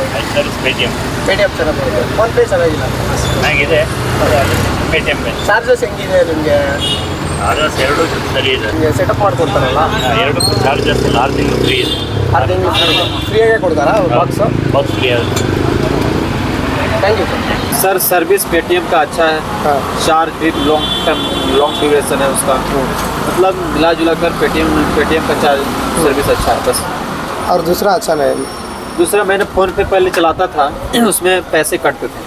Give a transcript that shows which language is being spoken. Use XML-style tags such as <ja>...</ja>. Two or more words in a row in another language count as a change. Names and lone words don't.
<kn>ಪೇಟಿಎಂ ಚೆನ್ನಾಗಿದೆ, ಫೋನ್ ಪೇ ಚೆನ್ನಾಗಿಲ್ಲ. ಚೆನ್ನಾಗಿದೆ ಪೇಟಿಎಂ. ಚಾರ್ಜಸ್ ಹೆಂಗಿದೆ ನಿಮಗೆ? ಎರಡು ಸರಿ ಇದೆ. ನಿಮಗೆ ಸೆಟಪ್ ಮಾಡ್ಕೊಡ್ತಾರಲ್ಲ, ಎರಡು ಚಾರ್ಜಸ್ 6 ತಿಂಗಳು ಫ್ರೀ ಇದೆ. 6 ತಿಂಗಳು ಫ್ರೀಯಾಗೆ ಕೊಡ್ತಾರಾ ಬಾಕ್ಸ್ ಫ್ರೀ ಆಗುತ್ತೆ.</kn> <en>Thank you</en> <hi>सर। सर्विस पेटीएम का अच्छा है। हाँ। चार्ज भी</hi> <en>long duration</en> <hi>है उसका, मतलब मिला जुला कर पेटीएम का चार्ज सर्विस अच्छा है बस। और दूसरा अच्छा नहीं? दूसरा मैंने फ़ोन पे पहले चलाता था, उसमें पैसे कटते थे।</hi>